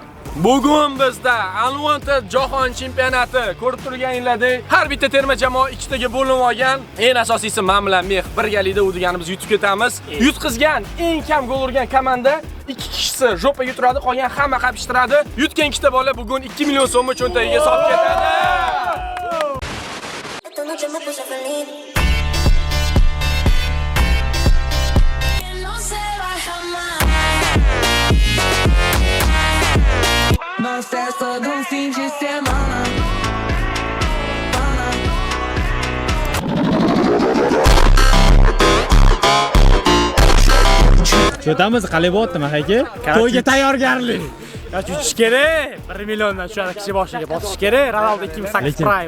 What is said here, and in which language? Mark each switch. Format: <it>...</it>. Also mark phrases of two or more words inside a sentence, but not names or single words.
<uz>Bugun bizda Unwanted jahon chempionati ko'rib turganinglardek har bitta terma jamoa ikkitaga bo'linib olgan. Eng asosiysi men bilan Mex birgalikda u deganimiz yutib ketamiz. Yutqizgan eng kam gol urgan komanda 2 kishisi jo'paga turadi, qolgan hamma qapishtiradi. Yutgan ikkita bola bugun 2 million so'mni cho'ntagiga solib ketadi.</uz> <pt>Nós festa do fim de semana.</pt> <uz>Cho'tamiz qalay bo'lyaptimi aka? To'yga tayyorgarlik. Yutish kerak. 1 milliondan tushadi kishi boshiga bosish kerak. Ronaldo 2008 Prime.</uz>